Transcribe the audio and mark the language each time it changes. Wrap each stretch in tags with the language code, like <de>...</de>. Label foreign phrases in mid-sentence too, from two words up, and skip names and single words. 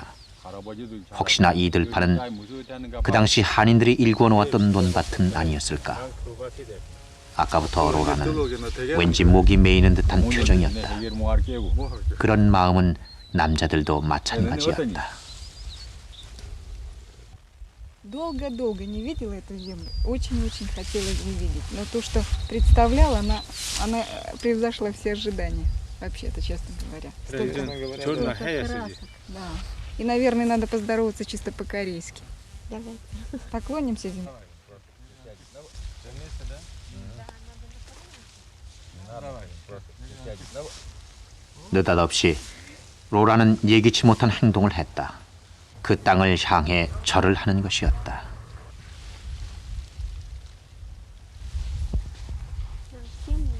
<ko>혹시나 이 들판은 그 당시 한인들이 일궈 놓았던 논밭은 아니었을까. 아까부터 로라는 왠지 목이 메이는 듯한 표정이었다. 그런 마음은 남자들도 마찬가지였다.</ko> <ru>Долго-долго не видела эту землю. Очень-очень хотелось увидеть. Но то, что представляла, она превзошла все ожидания. Вообще-то, честно говоря. Столько красок. Да. И, наверное, надо поздороваться чисто по-корейски. Давай. Поклонимся земле.</ru> <ko>느닷없이 로라는 예기치 못한 행동을 했다. 그 땅을 향해 절을 하는 것이었다.</ko>